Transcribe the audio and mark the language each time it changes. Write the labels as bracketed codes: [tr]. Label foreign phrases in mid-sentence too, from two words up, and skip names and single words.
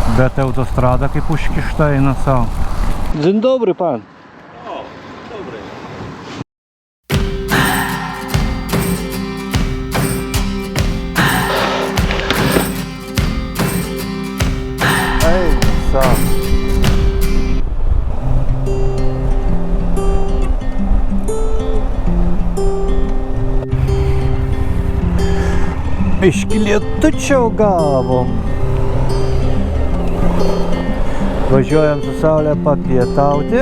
[lt] Bet autostrada kaip užkišta eina savo. [pl] Dzień dobry pan. O, dobry. Ej, sam. [lt] Biškį lietučio gavom. Važiuojam su Saulė papietauti.